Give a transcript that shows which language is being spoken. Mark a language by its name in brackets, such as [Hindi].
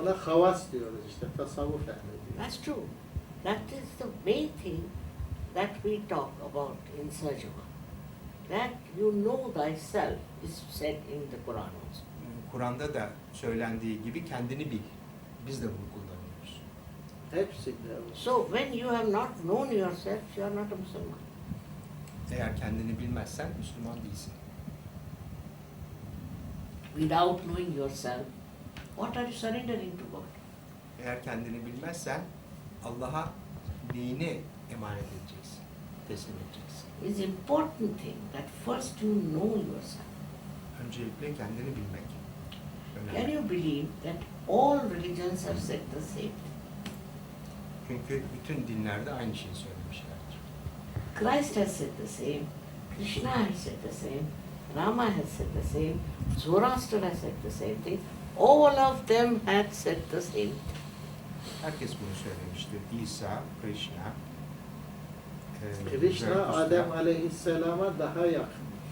[Turkish] ona havas diyoruz işte, tasavvuf ehli diyor. [English] That's true. That is the main thing that we talk about in Sahajayoga. That you know thyself is said in the Quran also. [Turkish] Kur'an'da da söylendiği gibi kendini bil. Biz de bunu kullanıyoruz. Hepsinde o. [English] So when you have not known yourself, you are not a Muslim. [Turkish] Eğer kendini bilmezsen Müslüman değilsin. [English] Without knowing yourself, what are you surrendering to God? [Turkish] Eğer kendini bilmezsen Allah'a neyini emanet edeceksin, teslim edeceksin. [English] It's important thing that first you know yourself. [Turkish] Öncelikle kendini bilmek. [English] Can [Turkish] Önemli. [English] you believe that all religions have said the same? [Turkish] Çünkü bütün dinlerde aynı şeyi söylemişlerdir. [English] Christ has said the same, Krishna has said the same, Rama has said the same, Zoroaster has said the same thing. All of them had said the same thing. [Turkish] Herkes bunu söylemiştir. İsa, Krishna, Krishna Zarathustra, Adem aleyhisselama daha yakın.